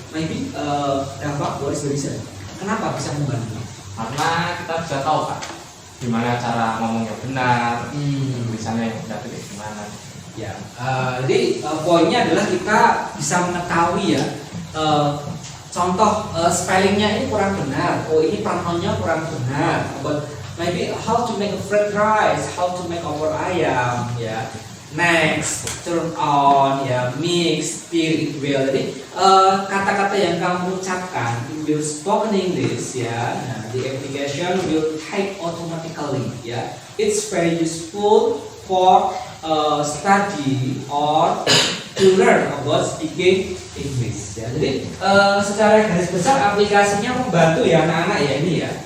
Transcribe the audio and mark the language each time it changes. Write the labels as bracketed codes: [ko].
[en] Maybe Rafa, what is the reason? [id] Kenapa bisa membantu? Karena kita bisa tahu Pak, gimana cara ngomongnya benar, tulisannya yang benar itu gimana. Ya, jadi poinnya adalah kita bisa mengetahui ya. Contoh spellingnya ini kurang benar, oh ini pronounnya kurang benar. [en] But maybe how to make a fried rice, how to make opor ayam, ya. Next, turn on, ya, mix, stir it well. [id] Jadi kata-kata yang kamu ucapkan [en] in your spoken English, ya, nah, the application will type automatically, ya. It's very useful for study or to learn about speaking English. [id] Ya. Jadi secara garis besar aplikasinya membantu ya anak-anak ya ini ya.